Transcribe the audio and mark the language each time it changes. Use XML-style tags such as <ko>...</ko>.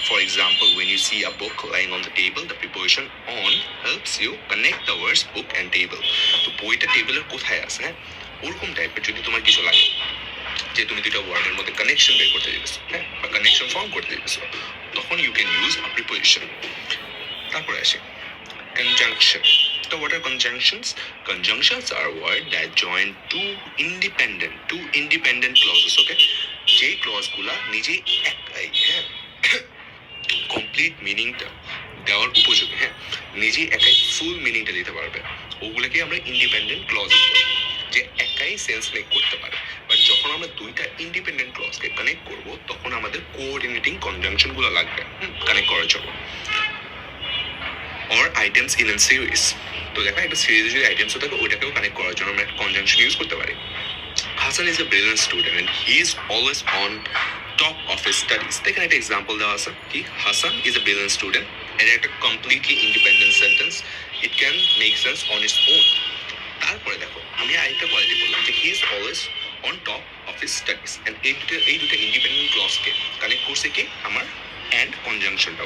<bn>For example,</bn> <en>when you see a book lying on the table, the preposition on helps you connect the words book and table.</en> <bn>তো বইটা টেবিলের কোথায় আছে, হ্যাঁ, ওরকম টাইপের যদি তোমার কিছু লাগে যে তুমি দুটো ওয়ার্ডের মধ্যে কানেকশন বের করতে দিতেছো, হ্যাঁ, বা কানেকশন ফর্ম করতে দিতেছো, তখন</bn> <en>You can use a preposition.</en> <bn>তারপরে আসে conjunction.</bn> <en>So what are conjunctions? Conjunctions are words that join two independent clauses.</en> <bn>Okay, যে ক্লজ গুলা নিজে একাই, হ্যাঁ, কমপ্লিট মিনিংটা দেওয়ার উপযোগী, হ্যাঁ, নিজে একাই ফুল মিনিংটা দিতে পারবে, ওগুলোকে আমরা ইন্ডিপেন্ডেন্ট ক্লজেস বলি, যে একাই সেন্স মেক করতে পারে। বাট যখন আমরা দুইটা ইন্ডিপেন্ডেন্ট ক্লজকে কানেক্ট করব তখন আমাদের কোঅর্ডিনেটিং কনজাংশন গুলো লাগবে কানেক্ট করার জন্য।</bn> <en>or items in a series.</en> <bn>তো দেখো একটা সিরিজে যদি আইটেমসও থাকে ওইটাকেও কানেক্ট করার জন্য আমরা একটা কনজাংশন ইউজ করতে পারি।</bn> <en>Hassan is a brilliant student and he is always on top of his studies.</en> <bn>এখানে একটা এক্সাম্পল দেওয়া আছে কি</bn> <en>Hassan is a brilliant student,</en> <bn>এটা একটা completely independent sentence,</bn> <en>It can make sense on its own.</en> <bn>তারপরে দেখো আমি আরেকটা কোয়ালিটি বললাম যে</bn> <en>he is always on top of his studies,</en> <bn>and এই দুটো ইন্ডিপেন্ডেন্ট ক্লজকে কানেক্ট করছে কি আমার অ্যান্ড কনজাংশনটা।</bn>